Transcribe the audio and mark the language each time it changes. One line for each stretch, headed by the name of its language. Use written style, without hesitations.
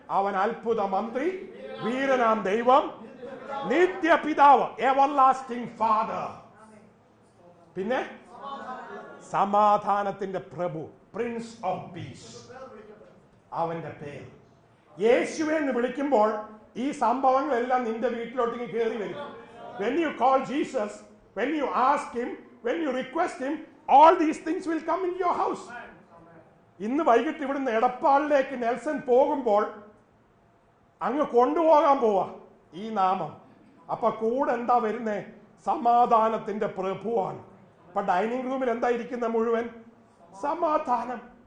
Malayalam: അവൻ അത്ഭുത മന്ത്രി, വീരനാം ദൈവം, നിത്യപിതാവ്,
English: Everlasting father.
Malayalam: പിന്നെ സമാധാനത്തിന്റെ പ്രഭു,
English: prince of peace,
Malayalam: അവന്റെ പേര്. യേശുവെ എന്ന് വിളിക്കുമ്പോൾ ഈ സംഭവങ്ങളെല്ലാം നിന്റെ വീട്ടിലോട്ടേക്ക് കയറി വരും.
English: When you call Jesus, when you ask him, when you request him, all these things will come into your house.
Malayalam: ഇന്ന് വൈകിട്ട് ഇവിടുന്ന് എടപ്പാളിലേക്ക് നെൽസൺ പോകുമ്പോൾ അങ്ങ് കൊണ്ടുപോകാൻ പോവാ ഈ നാമം. അപ്പൊ കൂടെ എന്താ വരുന്നേ? സമാധാനത്തിന്റെ പ്രഭുവാണ്. അപ്പൊ ഡൈനിങ് റൂമിൽ എന്തായിരിക്കുന്നത്? മുഴുവൻ സമാധാനം.